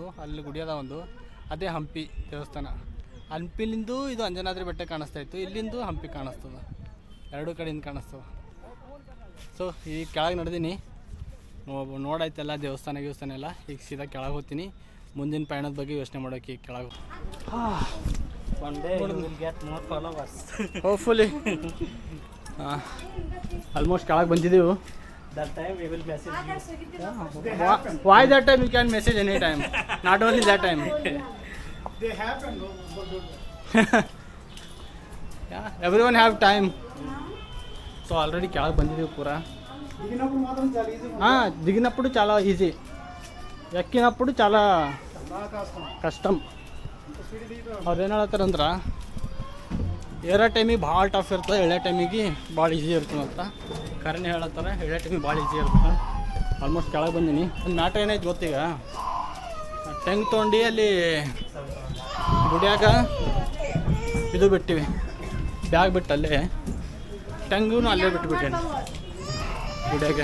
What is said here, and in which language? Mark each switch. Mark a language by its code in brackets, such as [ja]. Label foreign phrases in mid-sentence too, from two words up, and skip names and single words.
[kn] ಅಲ್ಲಿ ಗುಡಿ ಅದ ಒಂದು, ಅದೇ ಹಂಪಿ ದೇವಸ್ಥಾನ. ಹಂಪಿಲಿಂದು ಇದು ಅಂಜನಾದ್ರಿ ಬೆಟ್ಟ ಕಾಣಿಸ್ತಾ ಇತ್ತು, ಇಲ್ಲಿಂದು ಹಂಪಿ ಕಾಣಿಸ್ತದೆ, ಎರಡೂ ಕಡೆಯಿಂದ ಕಾಣಿಸ್ತದೆ. ಸೊ ಈಗ ಕೆಳಗೆ ನಡೆದೀನಿ, ನೋಡಾಯ್ತೆಲ್ಲ ದೇವಸ್ಥಾನ ಎಲ್ಲ. ಈಗ ಸೀದಾ ಕೆಳಗೆ ಹೋಗ್ತೀನಿ. ಮುಂದಿನ ಪಯಣದ ಬಗ್ಗೆ ಯೋಚನೆ ಮಾಡೋಕೆ ಈಗ ಕೆಳಗೆ. [en] One day you will get more followers. Hopefully. Almost [kn] ಕೆಳಗೆ ಬಂದಿದ್ದೀವಿ. [en] That time we will message you. Why that time you can message any time? Not only that time. They happen, no, but Yeah, everyone have time. So already [kn] ಕೆಳಗೆ ಬಂದಿದ್ದೀವಿ ಪೂರ. [te] దిగినప్పుడు మాత్రం చాలా ఈజీ. దిగినప్పుడు చాలా ఈజీ, ఎక్కినప్పుడు చాలా ಕಷ್ಟಂ. [kn] ಅವ್ರು ಏನು ಹೇಳ್ತಾರಂದ್ರೆ ಏರೋ ಟೈಮಿಗೆ ಭಾಳ ಟಫ್ ಇರ್ತದೆ, ಎಳೆ ಟೈಮಿಗೆ ಭಾಳ ಈಸಿ ಇರ್ತದೆ ಅಂತ. ಕರೆನೇ ಹೇಳತ್ತಾರೆ, ಎಳೆ ಟೈಮಿಗೆ ಭಾಳ ಈಸಿ ಇರ್ತದೆ. ಆಲ್ಮೋಸ್ಟ್ ಕೆಳಗೆ ಬಂದೀನಿ. ಒಂದು ಮ್ಯಾಟ್ರ್ ಏನೈತೆ ಗೊತ್ತೀಗ, ಟೆಂಗ್ ತೊಗೊಂಡು ಅಲ್ಲಿ ಗುಡಿಯಾಗ ಇದು ಬಿಟ್ಟಿವಿ, ಬ್ಯಾಗ್ ಬಿಟ್ಟು ಅಲ್ಲೇ ಟೆಂಗೂ ಅಲ್ಲೇ ಬಿಟ್ಟುಬಿಟ್ಟೇನೆ ಗುಡಿಯಾಗೆ.